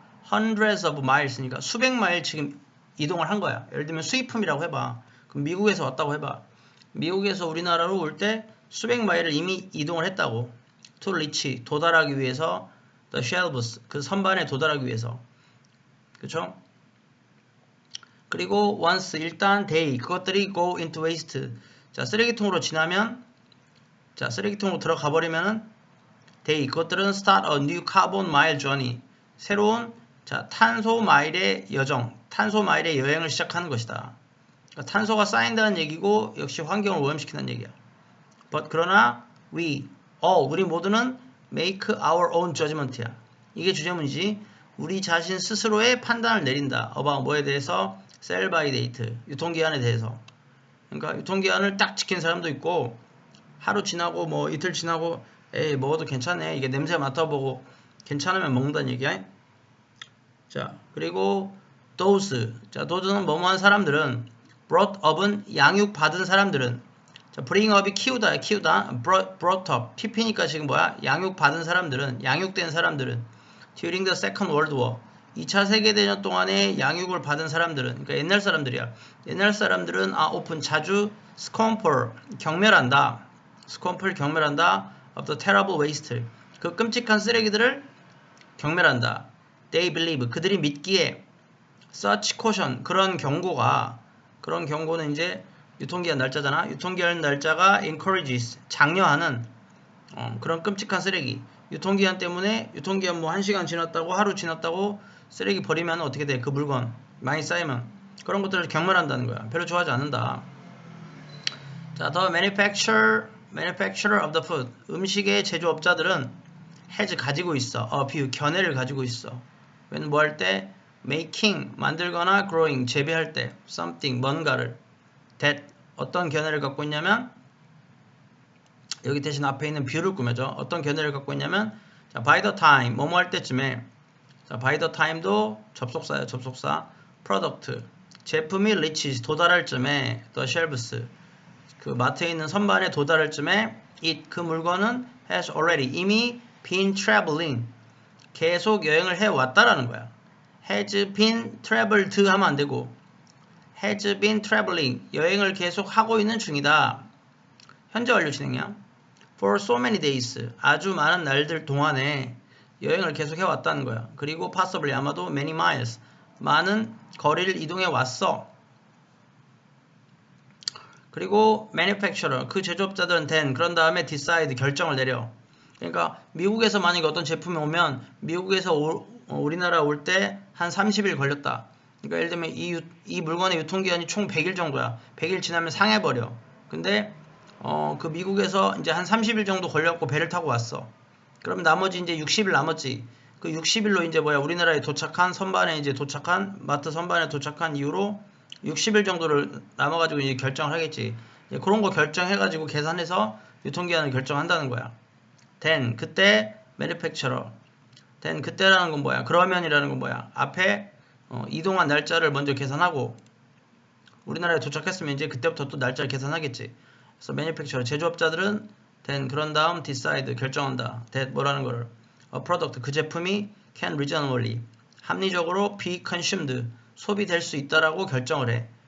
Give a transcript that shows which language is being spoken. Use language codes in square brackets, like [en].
[ko] hundreds of miles니까 수백 마일 지금 이동을 한 거야. 예를 들면 수입품이라고 해봐. 그럼 미국에서 왔다고 해봐. 미국에서 우리나라로 올 때 수백 마일을 이미 이동을 했다고. to reach, 도달하기 위해서, the shelves, 그 선반에 도달하기 위해서. 그쵸? [en] 그리고 once, [ko] 일단 [en] they, [ko] 그것들이 [en] go into waste. [ko] 자, 쓰레기통으로 지나면, 자, 쓰레기통으로 들어가 버리면은 they, 그것들은 start a new carbon mile journey. 새로운, 자, 탄소 마일의 여정, 탄소 마일의 여행을 시작하는 것이다. 그러니까 탄소가 쌓인다는 얘기고 역시 환경을 오염시킨다는 얘기야. [en] But [ko] 그러나 우리 모두는 [en] make our own judgment야. [ko] 이게 주제문이지. 우리 자신 스스로의 판단을 내린다. about 뭐에 대해서? [en] sell by date, [ko] 유통기한에 대해서. 그러니까 유통기한을 딱 지킨 사람도 있고 하루 지나고 뭐 이틀 지나고 에이 먹어도 괜찮네. 이게 냄새 맡아보고 괜찮으면 먹는다는 얘기야. 자, 그리고 those. 자, those는 뭐뭐한 사람들은, brought up은 양육받은 사람들은. 자, bring up이 키우다, brought up. PP니까 지금 뭐야? 양육받은 사람들은, 양육된 사람들은. [en] during the second world war. [ko] 2차 세계대전 동안에 양육을 받은 사람들은, 그러니까 옛날 사람들이야. 옛날 사람들은 often 자주 scornful, 경멸한다. scornful, 경멸한다. [en] of the terrible waste. [ko] 그 끔찍한 쓰레기들을 경멸한다. They believe, 그들이 믿기에 such caution, 그런 경고는 이제 유통기한 날짜잖아. 유통기한 날짜가 encourages, 장려하는 그런 끔찍한 쓰레기. 유통기한 때문에 유통기한 뭐 1시간 지났다고, 하루 지났다고 쓰레기 버리면 어떻게 돼? 그 물건 많이 쌓이면 그런 것들을 경멸한다는 거야. 별로 좋아하지 않는다. [en] 자, the manufacturer of the food, [ko] 음식의 제조업자들은 [en] has [ko] 가지고 있어. view, 견해를 가지고 있어. when 뭐 할 때? making, 만들거나 growing, 재배할 때 something, 뭔가를. that, 어떤 견해를 갖고 있냐면, 여기 대신 앞에 있는 view를 꾸며줘. 어떤 견해를 갖고 있냐면, 자, by the time, 뭐뭐 할 때쯤에, 자, by the time도 접속사예요. 접속사. product. 제품이 reaches 도달할 쯤에 the shelves. 그 마트에 있는 선반에 도달할 쯤에 it 그 물건은 has already 이미 been traveling. 계속 여행을 해 왔다라는 거야. [en] has been traveled [ko] 하면 안 되고 [en] has been traveling. [ko] 여행을 계속 하고 있는 중이다. 현재 완료 진행이야. [en] For so many days. [ko] 아주 많은 날들 동안에 여행을 계속 해왔다는 거야. [en] 그리고 possibly [ko] 아마도 [en] many miles. [ko] 많은 거리를 이동해 왔어. 그리고 manufacturer 그 제조업자들은 then 그런 다음에 decide 결정을 내려. 그러니까 미국에서 만약에 어떤 제품이 오면 미국에서 우리나라 올 때 한 30일 걸렸다. 그러니까 예를 들면 이 물건의 유통기한이 총 100일 정도야. 100일 지나면 상해버려. 근데 그 미국에서 이제 한 30일 정도 걸렸고 배를 타고 왔어. 그럼 나머지 이제 60일 남았지. 그 60일로 이제 우리나라에 도착한 선반에 이제 도착한 마트 선반에 도착한 이후로 60일 정도를 남아가지고 이제 결정을 하겠지. 이제 그런 거 결정해가지고 계산해서 유통기한을 결정한다는 거야. [en] then [ko] 그때 [en] manufacturer. [ko] then 그때라는 건 뭐야? 그러면이라는 건 뭐야? 앞에 이동한 날짜를 먼저 계산하고 우리나라에 도착했으면 이제 그때부터 또 날짜를 계산하겠지. 그래서 manufacturer 제조업자들은 then 그런 다음 decide 결정한다. that 뭐라는 거를 a product 그 제품이 can reasonably 합리적으로 be consumed 소비될 수 있다라고 결정을 해.